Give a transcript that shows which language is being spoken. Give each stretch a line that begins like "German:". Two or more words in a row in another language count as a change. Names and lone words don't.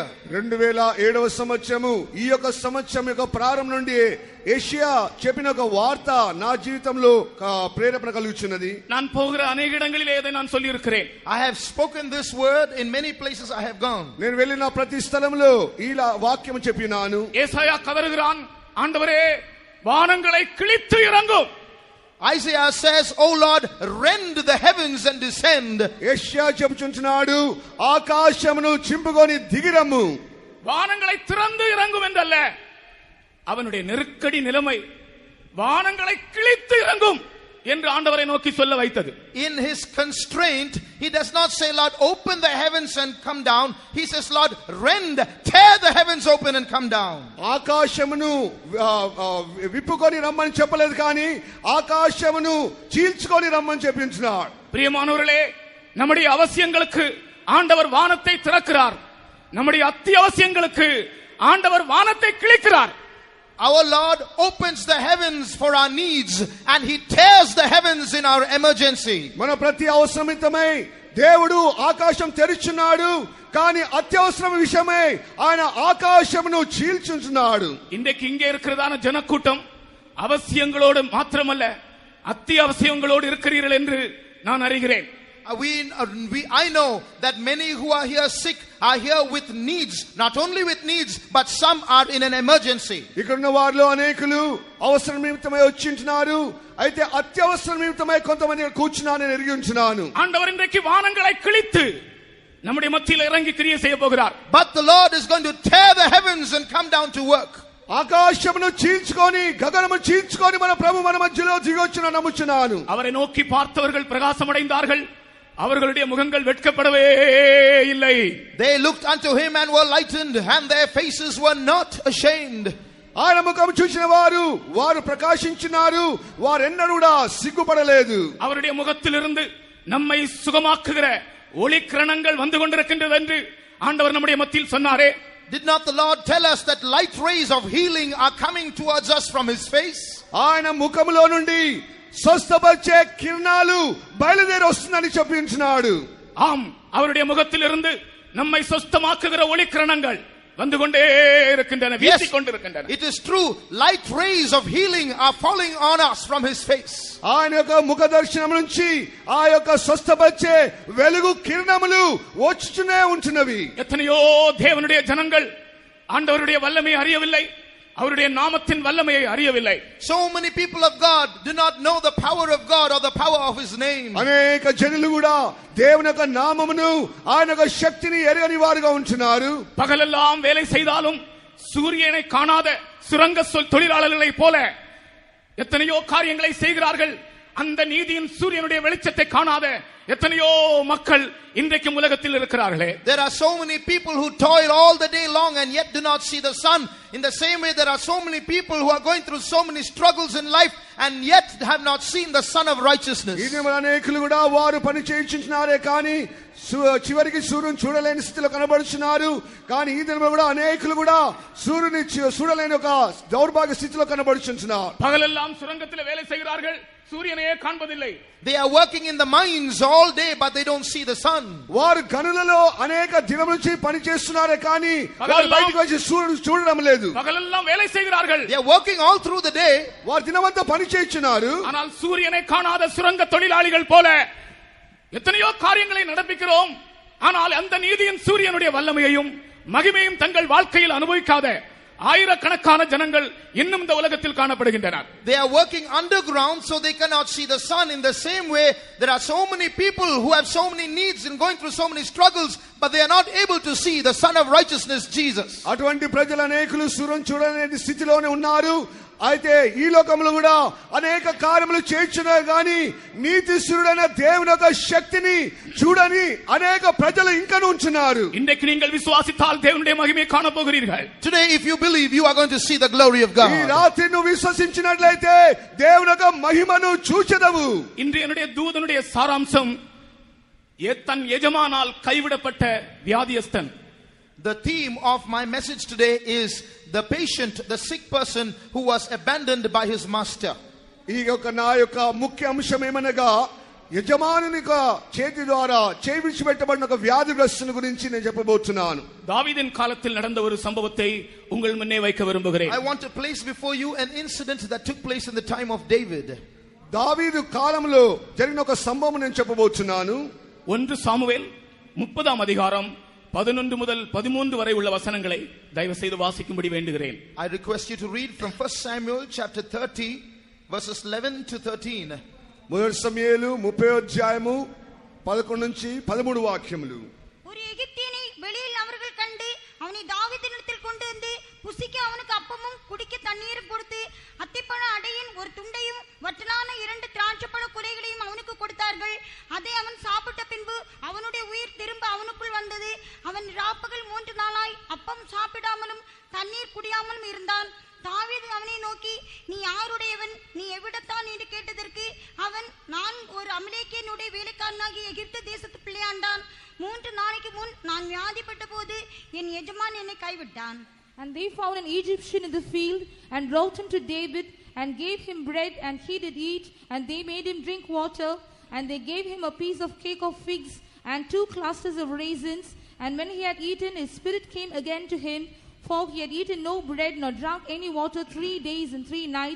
Telugu: 2007వ సంవత్సరము ఈ యొక్క సంవత్సరం యొక్క ప్రారంభం నుండి యెషయా చెప్పిన ఒక వార్త నా జీవితంలో ప్రేరేపణ కలుగుచున్నది.
Tamil: நான் போகிற अनेक இடங்களிலே இதை நான் சொல்லி இருக்கிறேன்.
English: I have spoken this word in many places I have gone.
Telugu: నేను వెళ్ళిన ప్రతి స్థలంలో ఈ వాక్యం చెప్పినాను.
Tamil: ஏசாயா கதறுகிறான், ஆண்டவரே வானங்களை கிழித்து இறங்கும்.
English: Isaiah says, "Oh Lord, rend the heavens and descend."
Telugu: యెషయా చెప్పుచున్నాడు, ఆకాశమును చింపుకొని దిగిరమ్ము.
Tamil: வானங்களை திறந்து இறங்கும் என்றல்ல, அவனுடைய நெருக்கடி நிலைமை வானங்களை கிழித்து இறங்கும் என்று ஆண்டவரை நோக்கி சொல்ல வைத்தது.
English: In his constraint, he does not say, "Lord, open the heavens and come down." He says, "Lord, rend, tear the heavens open and come down."
Telugu: ఆకాశమును విప్పుకొని రమ్మని చెప్పలేదు, కానీ ఆకాశమును చీల్చుకొని రమ్మని చెప్పించున్నాడు.
Tamil: பிரியமானவர்களே, நம்முடைய அவசியங்களுக்கு ஆண்டவர் வானத்தை திறக்கிறார். நம்முடைய அத்தியாவசியங்களுக்கு ஆண்டவர் வானத்தை கிழிக்கிறார்.
English: Our Lord opens the heavens for our needs and he tears the heavens in our emergency.
Telugu: మన ప్రతి అవసరమితమై దేవుడు ఆకాశం తెరుచున్నాడు, కానీ అత్యవసరం విషయమై ఆయన ఆకాశమును చీల్చుచున్నాడు.
Tamil: இன்றைக்கு இங்கே இருக்கிறதான ஜனக்கூட்டம் அவசியங்களோடு மாத்திரமல்ல அத்தியாவசியங்களோடு இருக்கிறீர்கள் என்று நான் அறிகிறேன்.
English: I know that many who are here sick are here with needs, not only with needs, but some are in an emergency.
Telugu: ఇక్కడున్న వారిలో అనేకులు అవసరం నిమిత్తమై వచ్చింటున్నారు, అయితే అత్యవసరం నిమిత్తమై కొంతమంది కూర్చున్నారని ఎరిగి ఉంచున్నాను.
Tamil: ஆண்டவர் இன்றைக்கு வானங்களை கிழித்து நம்முடைய மத்தியில் இறங்கி கிரியை செய்ய போகிறார்.
English: But the Lord is going to tear the heavens and come down to work.
Telugu: ఆకాశమును చీల్చుకొని గగనము చీల్చుకొని మన ప్రభు మన మధ్యలో దిగొచ్చున నమ్ముచున్నాను.
Tamil: அவரை நோக்கி பார்த்தவர்கள் பிரகாசமடைந்தார்கள், அவர்களுடைய முகங்கள் வெட்கப்படவே இல்லை.
English: They looked unto him and were lightened, and their faces were not ashamed.
Telugu: ఆయన ముఖం చూసిన వారు ప్రకాశించినారు, వారెన్నడూ కూడా సిగ్గుపడలేదు.
Tamil: அவருடைய முகத்திலிருந்து நம்மை சுகமாக்குகிற ஒளிக்கிரணங்கள் வந்து கொண்டிருக்கின்றது என்று ஆண்டவர் நம்முடைய மத்தியில் சொன்னாரே.
English: Did not the Lord tell us that light rays of healing are coming towards us from his face?
Telugu: ఆయన ముఖములో నుండి స్వస్థపరిచే కిరణాలు బయలుదేరి వస్తుందని చెప్పించున్నాడు.
Tamil: ஆம், அவருடைய முகத்திலிருந்து நம்மை சொஸ்தமாக்குகிற ஒளிக்கிரணங்கள் வந்து கொண்டே இருக்கின்றன, வீசிக் கொண்டிருக்கின்றன.
English: It is true, light rays of healing are falling on us from his face.
Telugu: ఆయన యొక్క ముఖ దర్శనం నుంచి ఆ యొక్క స్వస్థపరిచే వెలుగు కిరణములు వచ్చునే ఉంటున్నవి.
Tamil: எத்தனையோ தேவனுடைய ஜனங்கள் ஆண்டவருடைய வல்லமையை அறியவில்லை, அவருடைய நாமத்தின் வல்லமையை அறியவில்லை.
English: So many people of God do not know the power of God or the power of his name.
Telugu: అనేక జనులు కూడా దేవుని యొక్క నామమును ఆయన యొక్క శక్తిని ఎరగని వారుగా ఉంటున్నారు.
Tamil: பகலெல்லாம் வேலை செய்தாலும் சூரியனை காணாத சுரங்க தொழிலாளர்களைப் போல எத்தனையோ காரியங்களை செய்கிறார்கள். அந்த நீதியின் சூரியனுடைய வெளிச்சத்தை காணாத எத்தனையோ மக்கள் இன்றைக்கு உலகத்தில் இருக்கிறார்களே.
English: There are so many people who toil all the day long and yet do not see the sun. In the same way, there are so many people who are going through so many struggles in life and yet have not seen the sun of righteousness.
Telugu: ఇది అనేకులు కూడా వారు పని చేయించున్నారే కానీ చివరికి సూర్యుని చూడలేని స్థితిలో కనబడుచున్నారు. కానీ ఈ దినములో కూడా అనేకులు కూడా సూర్యుని చూడలేని ఒక దౌర్భాగ్య స్థితిలో కనబడుచున్నారు.
Tamil: పగలెல்லாம் சுரங்கத்தில் வேலை செய்கிறார்கள், சூரியனையே காண்பதில்லை.
English: They are working in the mines all day but they don't see the sun.
Telugu: వారు గనులలో అనేక దినముల నుంచి పని చేస్తున్నారే కానీ వారు బయటికి వచ్చి సూర్యుని చూడడం లేదు.
Tamil: పగలెல்லாம் வேலை செய்கிறார்கள்,
English: they are working all through the day.
Telugu: వారు దినమంతా పని చేస్తున్నారు.
Tamil: ஆனால் சூரியனை காணாத சுரங்க தொழிலாளிகள் போல எத்தனையோ காரியங்களை நடப்பிக்கிறோம். ஆனால் அந்த நீதியின் சூரியனுடைய வல்லமையையும் மகிமையும் தங்கள் வாழ்க்கையில் அனுபவிக்காத ஆயிரக்கணக்கான ஜனங்கள் இன்னும் இந்த உலகத்தில் காணப்படுகின்றனர்.
English: They are working underground so they cannot see the sun. In the same way, there are so many people who have so many needs and going through so many struggles, but they are not able to see the Son of Righteousness, Jesus.
Telugu: అటువంటి ప్రజలు అనేకులు సూర్యుని చూడలేని స్థితిలోనే ఉన్నారు. అయితే ఈ లోకంలో కూడా అనేక కార్యములు చేయించున్నారు కానీ నీతి సూర్యుడైన దేవుని యొక్క శక్తిని చూడని అనేక ప్రజలు ఇంకా ఉంటున్నారు.
Tamil: இன்றைக்கு நீங்கள் விசுவாசித்தால் தேவனுடைய மகிமையை காண போகிறீர்கள்.
English: Today, if you believe, you are going to see the glory of God.
Telugu: ఈ రాత్రి నువ్వు విశ్వసించినట్లయితే దేవుని యొక్క మహిమను చూచెదవు.
Tamil: இன்றைய தூதனுடைய சாராம்சம் தன் எஜமானால் கைவிடப்பட்ட வியாதியஸ்தன்.
English: The theme of my message today is the patient, the sick person who was abandoned by his master.
Telugu: ఈ యొక్క నా యొక్క ముఖ్య అంశం ఏమనగా యజమానుని చేతి ద్వారా చేవిడిచిపెట్టబడిన ఒక వ్యాధిగ్రస్తుని గురించి నేను చెప్పబోతున్నాను.
Tamil: தாவீதின் காலத்தில் நடந்த ஒரு சம்பவத்தை உங்கள் முன்னே வைக்க விரும்புகிறேன்.
English: I want to place before you an incident that took place in the time of David.
Telugu: దావీదు కాలంలో జరిగిన ఒక సంభవం నేను చెప్పబోతున్నాను.
Tamil: 1 சாமுவேல் 30ஆம் அதிகாரம் 11 முதல் 13 வரை உள்ள வசனங்களை தயவு செய்து வாசிக்கும்படி வேண்டுகிறேன்.
English: I request you to read from 1 Samuel chapter 30 verses 11 to 13.
Telugu: మొదటి సమూయేలు 30వ అధ్యాయము 11 నుంచి 13 వాక్యములు.
Tamil: ஒரு எகிப்தியனை வெளியில் அவர்கள் கண்டு அவனை தாவீதினிடத்தில் கொண்டு வந்து புசிக்க அவனுக்கு அப்பமும் குடிக்க தண்ணீரும் கொடுத்து அத்திப்பழ அடையின் ஒரு துண்டையும் வற்றலான 2 திராட்சைப்பழ குலைகளையும் அவனுக்கு கொடுத்தார்கள். அதை அவன் சாப்பிட்ட பின்பு அவனுடைய உயிர் திரும்ப அவனுக்குள் வந்தது. அவன் ராப்பகல் 3 நாளாய் அப்பம் சாப்பிடாமலும் தண்ணீர் குடியாமலும் இருந்தான். தாவீது அவனை நோக்கி, நீ யாருடையவன், நீ எவ்விடத்தான் என்று கேட்டதற்கு அவன், நான் ஒரு அமலேக்கியனுடைய வேலைக்காரனாகி எகிப்து தேசத்து பிள்ளையாண்டான். 3 நாளைக்கு முன் நான் வியாதிப்பட்ட போது என் எஜமான் என்னை கைவிட்டான்.
English: And they found an Egyptian in the field and brought him to David and gave him bread, and he did eat, and they made him drink water, and they gave him a piece of cake of figs and 2 clusters of raisins. And when he had eaten, his spirit came again to him, for he had eaten no bread nor drunk any water 3 days and 3 nights.